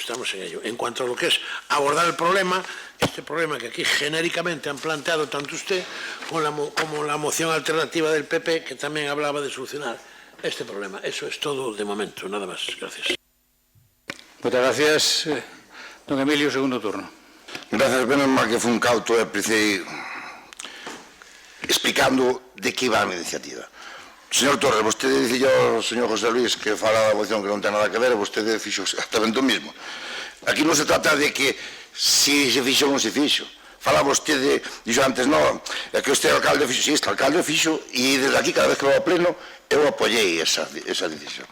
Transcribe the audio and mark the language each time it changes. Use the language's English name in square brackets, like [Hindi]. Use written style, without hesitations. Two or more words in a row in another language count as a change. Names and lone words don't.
[Spanish] En cuanto a lo que es abordar el problema, este problema que aquí genéricamente han planteado tanto usted como la moción alternativa del PP, que también hablaba de solucionar este problema. Eso es todo de momento, nada más. Gracias. Muchas gracias. Don Emilio, segundo turno. Gracias, menos mal que fue un cauto, empecé explicando de que iba a iniciativa. [Galician] Señor Torres, vostede dice ao señor José Luis que fala da moción que non ten nada que ver, vostede fixo exactamente o mismo. Aquí non se trata de que si se fixo ou non se fixo. Fala vostede, dixo antes, non, é que este alcalde fixo, si, este alcalde fixo, e desde aquí, cada vez que vou ao pleno, eu apoiei esa decisión.